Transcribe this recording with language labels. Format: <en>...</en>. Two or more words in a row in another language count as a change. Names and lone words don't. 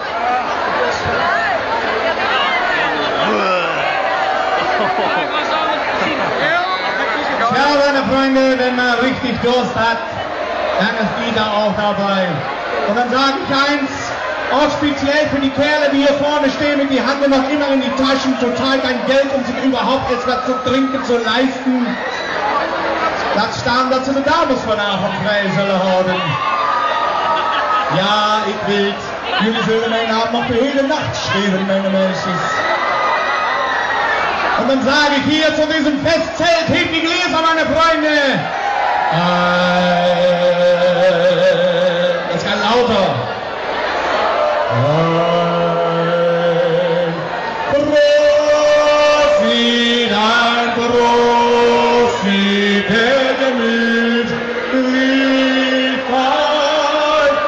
<de>Ja, meine Freunde, wenn man richtig Durst hat, dann ist Dieter auch dabei. Und dann sage ich eins, auch speziell für die Kerle, die hier vorne stehen mit die Hand noch immer in die Taschen, total kein Geld, um sich überhaupt jetzt was zu trinken zu leisten.</de> <nl>Das staan dat ze de dames vanavond vrij zullen houden. Ja, ik weet, jullie zullen mijn naam nog de hele Nacht schreeuwen,</nl> <de>meine Mädels. Und dann sage ich hier zu diesem Festzelt, hebt die Gläser, meine Freunde. Das kann lauter. Prosit, ein Prosit, der Gemütlichkeit.</de>